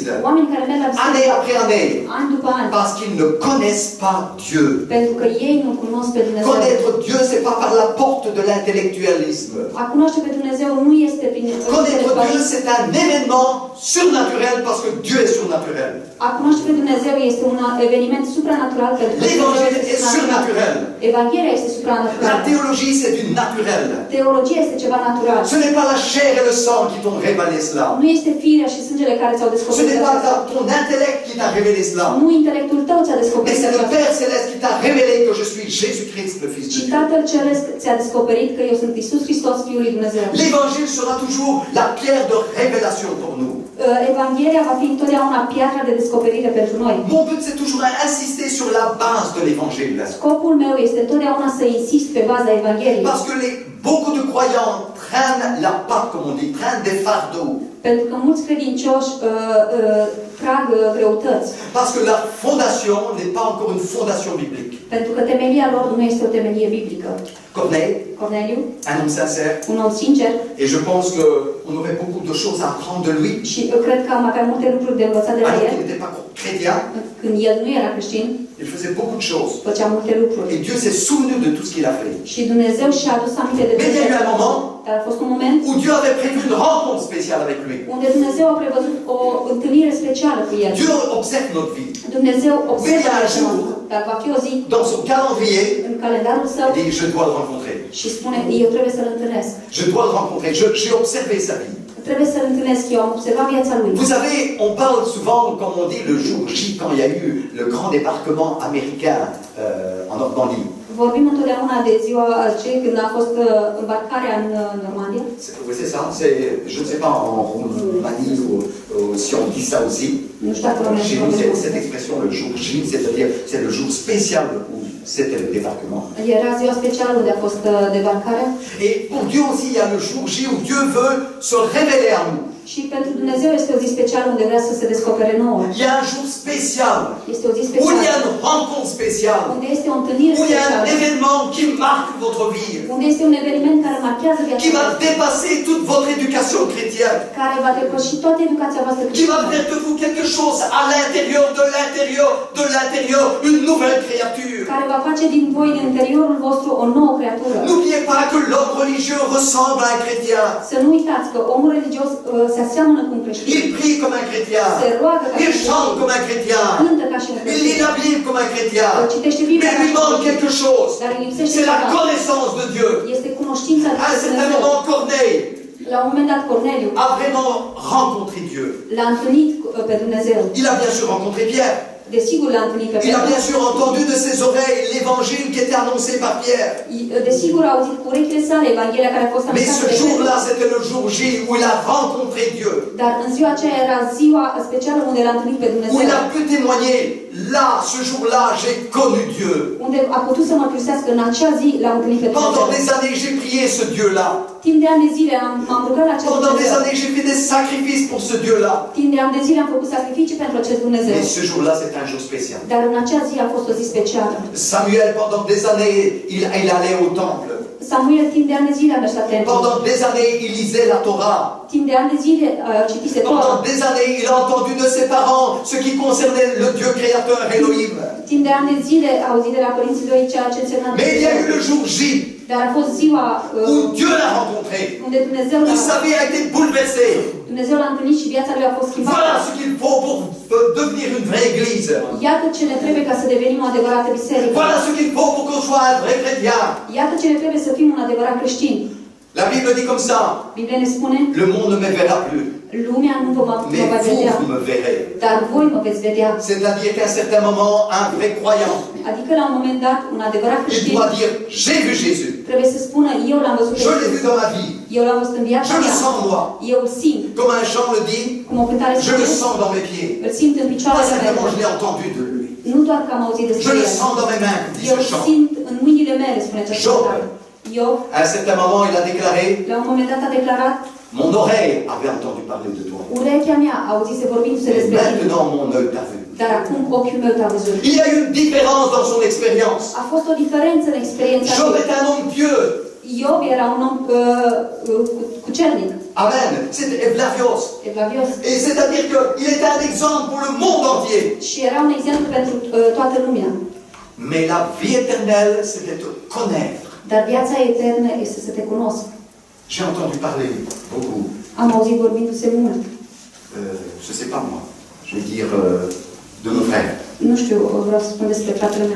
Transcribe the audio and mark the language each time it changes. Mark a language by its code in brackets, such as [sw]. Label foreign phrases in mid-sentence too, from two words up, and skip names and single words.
[ro] Oameni care merg la [fr] année [ro] biserică [fr] après année, [ro] an după an. [fr] parce qu'ils ne connaissent pas Dieu. [ro] Pentru că ei nu cunosc pe Dumnezeu. [fr] Connaître Dieu, c'est pas par la porte de l'intellectualisme. [ro] A cunoaște pe Dumnezeu nu este prin [fr] Connaître Dieu, c'est un événement surnaturel parce que Dieu est surnaturel. [ro] A cunoaște pe Dumnezeu este un eveniment supranatural pentru că [fr] L'évangile est surnaturel. [ro] Evanghelia este [fr] La [ro] supranaturală. [fr] théologie, c'est du naturel. [ro] Teologia este ceva natural. [fr] Ce n'est pas la chair et le sang qui t'ont révélé cela. [ro] Nu este firea și sângele care ți-au [fr] Ce [ro] descoperit [fr] n'est pas [ro] asta. [fr] ton intellect qui t'a révélé cela. [ro] Nu intelectul tău ți-a [fr] Mais [ro] descoperit [fr] c'est le [ro] asta. [fr] Père Céleste qui t'a révélé que je suis Jésus-Christ, le Fils de [ro] Și [fr] Dieu. [ro] Tatăl Ceresc ți-a descoperit că eu sunt Iisus Hristos, Fiul lui Dumnezeu. [fr] L'évangile sera toujours la pierre de révélation pour nous. [ro] Evanghelia va fi întotdeauna piatra de descoperire pentru noi. [fr] Mon but, c'est toujours d'insister sur la base de l'évangile. [ro] Scopul meu este întotdeauna să insist pe baza Evangheliei. [fr] Parce que beaucoup de croyants traînent la patte, comme on dit, traînent des fardeaux. [ro] Pentru că mulți credincioși trag greutăți. [fr] Parce que la fondation n'est pas encore une fondation biblique. [ro] Pentru că temelia lor nu este o temelie biblică. Corneliu, [fr] un homme sincère, [ro] un om sincer, [fr] et je pense qu'on aurait beaucoup de choses à apprendre de lui, [ro] și eu cred că am avea multe lucruri de învățat de la [fr] alors [ro] el. [fr] qu'il n'était pas chrétien. [ro] Când el nu era creștin, [fr] Il faisait beaucoup de choses. [ro] făcea multe lucruri. [fr] Et Dieu s'est souvenu de tout ce qu'il a fait. [ro] Și Dumnezeu și-a adus aminte de [fr] Mais il y a eu un moment [ro] Dar a fost un moment [fr] où Dieu avait prévu une rencontre spéciale avec lui. [ro] unde Dumnezeu a prevăzut o întâlnire specială cu el. [fr] Dieu observe notre vie. [ro] Dumnezeu observă [fr] Mais il y a un [ro] viața [fr] jour, [ro] noastră. Dar va fi o zi [fr] dans son calendrier, [ro] în calendarul său [fr] il dit, je dois le rencontrer. [ro] și spune, eu trebuie să-l întâlnesc. [fr] Je dois le rencontrer. J'ai observé sa vie. [ro] Trebuie să-l întâlnesc. Eu am observat viața lui. [fr] Vous savez, on parle souvent, comme on dit, le jour J, quand il y a eu le grand débarquement américain en Normandie. [ro] Vorbim întotdeauna de ziua aceea când a fost îmbarcarea în Normandia. [fr] Oui, c'est ça. Je ne sais pas en Roumanie ou si on dit ça aussi. [ro] Nu știu dacă românii [fr] Chez nous, [ro] vorbesc. [fr] cette expression, le jour J, c'est-à-dire c'est le jour spécial où c'était le débarquement. [ro] Era ziua specială unde a fost debarcarea. [fr] Et pour Dieu aussi, il y a le jour J où Dieu veut se révéler à nous. [ro] Și pentru Dumnezeu este o zi specială unde vrea să se descopere nouă. [fr] Il y a un jour spécial [ro] Este o zi [fr] où il y a [ro] specială [fr] une rencontre spéciale, [ro] unde este o întâlnire [fr] où il y a un [ro] specială, [fr] événement qui marque votre vie, [ro] unde este un eveniment care marchează [fr] qui [ro] viața [fr] va [ro] voastră, [fr] dépasser toute votre éducation chrétienne, [ro] care va depăși toată educația voastră [fr] qui va [ro] creștină, [fr] faire de vous quelque chose à l'intérieur, de l'intérieur, une nouvelle créature. [ro] care va face din voi, din interiorul vostru, o nouă creatură. [fr] N'oubliez pas que l'homme religieux ressemble à un chrétien. [ro] Să nu uitați că omul religios se aseamănă cu un creștin. [fr] Il prie comme un chrétien. [ro] Se roagă ca [fr] Il [ro] și un [fr] chante [ro] creștin. [fr] comme un chrétien. [ro] Cântă ca și un [fr] Il [ro] creștin. [fr] lit la Bible comme un chrétien. [ro] Citește [fr] Mais [ro] Biblia ca [fr] il [ro] și un [fr] manque [ro] creștin. [fr] quelque chose. [ro] Dar îi lipsește [fr] C'est la [ro] ceva. [fr] connaissance de Dieu. [ro] Este cunoștința de [fr] À un certain [ro] Dumnezeu. [fr] moment, Corneille [ro] La un moment dat, Corneliu [fr] a vraiment rencontré Dieu. [ro] l-a întâlnit pe Dumnezeu. [fr] Il a bien sûr rencontré Pierre. [ro] Desigur l-a întâlnit pe [fr] Il a [ro] Petru. [fr] bien sûr entendu de ses oreilles l'évangile qui était annoncé par Pierre. [ro] Desigur a auzit cu urechile sale Evanghelia care a fost [fr] Mais [ro] anunțată [fr] ce [ro] de Petru. [fr] jour-là, c'était le jour J où il a rencontré Dieu. [ro] Dar în ziua aceea era ziua specială unde l-a întâlnit pe [fr] Où [ro] Dumnezeu. [fr] il a pu témoigner. Là, ce jour-là, j'ai connu Dieu. [ro] Unde a putut să mărturisească în acea zi l-a întâlnit pe [fr] Pendant [ro] Dumnezeu. [fr] des années, j'ai prié ce Dieu-là. [ro] Timp de ani de zile am rugat la acest [fr] Pendant des [ro] Dumnezeu. [fr] années, j'ai fait des sacrifices pour ce Dieu-là. [ro] Timp de ani de zile am făcut sacrificii pentru acest Dumnezeu. [fr] Mais ce jour-là, c'était un jour spécial. [ro] Dar în acea zi a fost o zi specială. [fr] Samuel, pendant des années, il allait au temple. [ro] Samuel timp de ani de zile a mers la templu. [fr] Pendant des années, il lisait la Torah. [ro] Timp de ani de zile citise Tora. [fr] Pendant des années, il a entendu de ses parents ce qui concernait le Dieu créateur Elohim. [ro] Timp de ani de zile a auzit de la părinții lui ceea ce însemna [fr] Mais il y a eu le jour J [ro] Dar a fost ziua [fr] où Dieu l'a rencontré, [ro] unde Dumnezeu [fr] où sa vie a été bouleversée. [ro] l-a întâlnit și viața lui a fost schimbată. [fr] Voilà ce qu'il faut pour devenir une vraie église. [ro] Iată ce ne trebuie ca să devenim o adevărată biserică. [fr] Voilà ce qu'il faut pour qu'on soit un vrai chrétien. [ro] Iată ce ne trebuie să fim un adevărat creștin. [fr] La Bible dit comme ça, [ro] Biblia ne spune, [fr] le monde ne me verra plus, [ro] lumea nu vă va [fr] mais [ro] vedea, [fr] vous me verrez. [ro] dar voi mă veți vedea. [fr] C'est-à-dire qu'à un certain moment, un vrai croyant, [ro] Adică la un moment dat, un adevărat [fr] il [ro] creștin [fr] doit dire, j'ai vu Jésus, [ro] trebuie să spună, eu l-am văzut pe [fr] je l'ai vu [ro] Iisus, [fr] dans ma vie, [ro] eu l-am văzut în viața [fr] je le [ro] mea, [fr] sens moi, [ro] eu îl simt, [fr] comme un chant le dit, [ro] cum o cântare [fr] je le [ro] spune, [fr] sens dans mes pieds. [ro] îl simt în [fr] Pas [ro] picioarele [fr] simplement je [ro] mele. [fr] l'ai entendu de lui, [ro] Nu doar că am auzit [fr] je [ro] despre [fr] le [ro] el, [fr] sens dans mes mains, dit [ro] eu [fr] ce [ro] îl [fr] chant. [ro] simt în mâinile mele, spune această Job. cântare. Iov, [fr] À un certain moment, il a déclaré, [ro] la un moment dat a declarat, [fr] mon oreille avait entendu parler de toi, [ro] urechea mea a auzit vorbindu-se [fr] et [ro] despre tine, [fr] maintenant mon œil t'a vu. [ro] dar acum ochiul meu te-a văzut. [fr] Il y a eu une différence dans son expérience. [ro] A fost o diferență în experiența Job lui. [fr] est un homme pieux. [ro] Iov era un om cucernic, [fr] Amen. C'était Evlavios. [ro] evlavios, [fr] Et c'est-à-dire qu'il était un exemple pour le monde entier. [ro] și era un exemplu pentru toată lumea. [fr] Mais la vie éternelle, c'est de te connaître. [ro] Dar viața eternă este să te cunosc. [fr] J'ai entendu parler beaucoup. Am auzit vorbindu-se mult. Je ne sais pas moi. Je vais dire de mon frère, [ro] Nu știu, vreau să spun despre fratele meu,